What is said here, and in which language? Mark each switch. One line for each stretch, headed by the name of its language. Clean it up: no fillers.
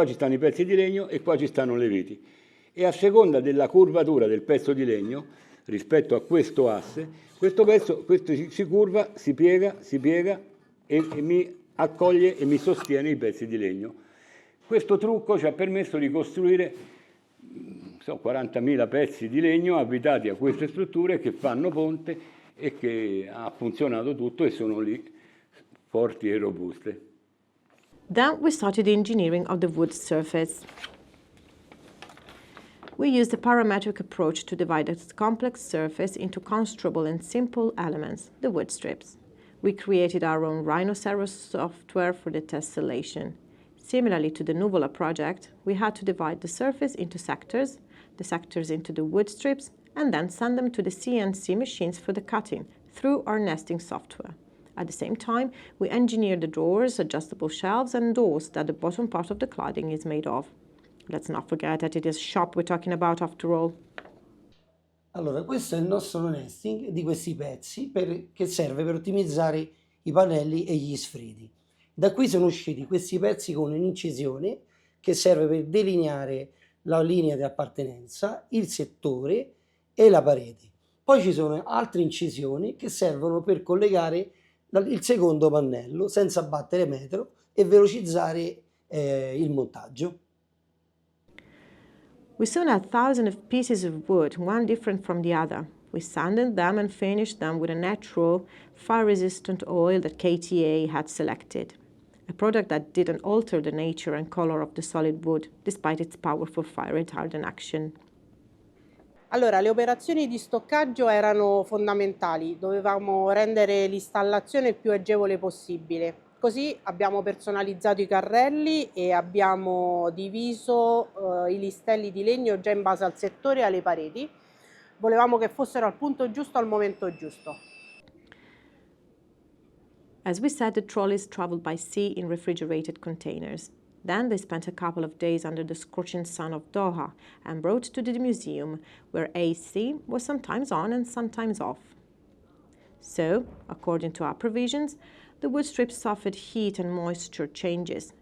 Italian: Qua ci stanno i pezzi di legno e qua ci stanno le viti. E a seconda della curvatura del pezzo di legno, rispetto a questo asse, questo si curva, si piega e mi accoglie e mi sostiene i pezzi di legno. Questo trucco ci ha permesso di costruire 40.000 pezzi di legno avvitati a queste strutture che fanno ponte e che ha funzionato tutto e sono lì forti e robuste.
English: Then we started the engineering of the wood surface. We used a parametric approach to divide a complex surface into constructible and simple elements, the wood strips. We created our own rhinoceros software for the tessellation. Similarly to the Nuvola project, we had to divide the surface into sectors, the sectors into the wood strips, and then send them to the CNC machines for the cutting through our nesting software. At the same time, we engineered the drawers, adjustable shelves, and doors that the bottom part of the cladding is made of. Let's not forget that it is shop we're talking about after all.
Italian: Allora, questo è il nostro nesting di questi pezzi che serve per ottimizzare i pannelli e gli sfredi. Da qui sono usciti questi pezzi con un'incisione che serve per delineare la linea di appartenenza, il settore e la parete. Poi ci sono altre incisioni che servono per collegare il secondo pannello senza battere metro e velocizzare il montaggio.
English: We soon had thousands of pieces of wood, one different from the other. We sanded them and finished them with a natural, fire-resistant oil that KTA had selected, a product that didn't alter the nature and color of the solid wood, despite its powerful fire retardant action.
Italian: Allora, le operazioni di stoccaggio erano fondamentali, dovevamo rendere l'installazione il più agevole possibile. Così abbiamo personalizzato i carrelli e abbiamo diviso i listelli di legno già in base al settore e alle pareti. Volevamo che fossero al punto giusto al momento giusto.
English: As we said, the trolleys traveled by sea in refrigerated containers. Then they spent a couple of days under the scorching sun of Doha and brought to the museum, where AC was sometimes on and sometimes off. So, according to our provisions, the wood strips suffered heat and moisture changes.